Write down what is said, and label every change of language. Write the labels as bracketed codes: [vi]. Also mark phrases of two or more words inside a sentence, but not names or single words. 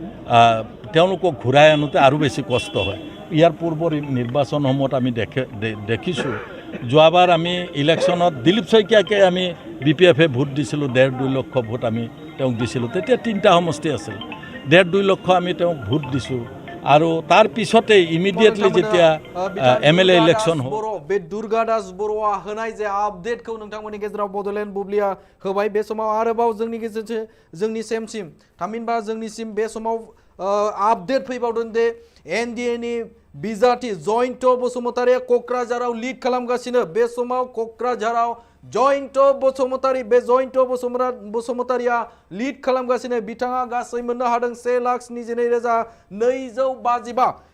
[as] তেওঁলোকক ঘূৰাই আনোতে আৰু বেছি কষ্ট হয় ইয়াৰ পূৰ্বৰ নিৰ্বাচনসমূহত আমি দেখিছোঁ যোৱাবাৰ আমি ইলেকশ্যনত দিলীপ শইকীয়াকে আমি BPFে ভোট দিছিলোঁ 1.5-2 লক্ষ ভোট আমি তেওঁক দিছিলোঁ তেতিয়া 3টা সমষ্টি আছিল 1.5-2 লক্ষ আমি তেওঁক ভোট দিছোঁ আৰু তাৰ পিছতে ইমিডিয়েটলি যেতিয়া MLA ইলেকশ্যন হ'ব [brx] बे दुर्गा दास बर'आ होनाय जे आपडेटखौ नोंथांमोननि गेजेराव बड'लेण्ड बुब्लिया होबाय बे समाव आरोबाव जोंनि गेजेरजों जोंनि सेमसिम थामहिनबा जोंनिसिम बे समाव आपडेट फैबावदों दे NDA नि बिजाथि जयन्त बसुमतारिया क'क्राझाराव लिड खालामगासिनो बे समाव क'क्राझाराव जयन्त बसुमतारि बे जयन्त बसुमतारिया लिड खालामगासिनो बिथाङा गासै मोननो हादों 1,72,255